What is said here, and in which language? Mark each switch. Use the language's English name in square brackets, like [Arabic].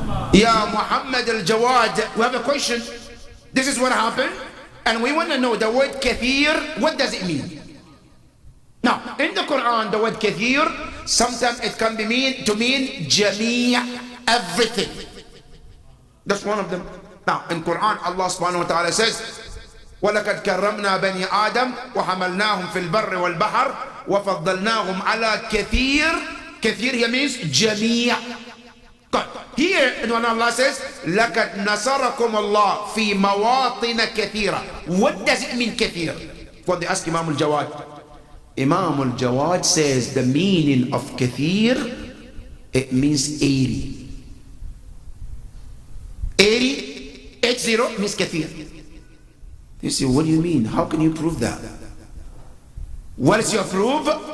[English] Ya Muhammad al-Jawad, we have a question. This is what happened, and we want to know the word kathir, what does it mean? Now, in the Quran, the word kathir, sometimes it can be mean jami', everything. That's one of them. Now, in Quran, Allah subhanahu wa ta'ala says, [Arabic] وَلَقَدْ كَرَّمْنَا بَنِي آدَمْ وَحَمَلْنَاهُمْ فِي الْبَرِّ وَالْبَحْرِ وَفَضَّلْنَاهُمْ عَلَى كَثِيرٍ. [English] Kathir here means jami'. God. Here, when Allah says, [Arabic] لَقَدْ نَصَرَكُمُ اللَّهُ فِي مَوَاطِنَ كَثِيرًا. [English] What does it mean, kathir? When they ask Imam al-Jawad, Imam al-Jawad says the meaning of kathir, it means 80. 80 means kathir. You say, what do you mean? How can you prove that? What is your proof?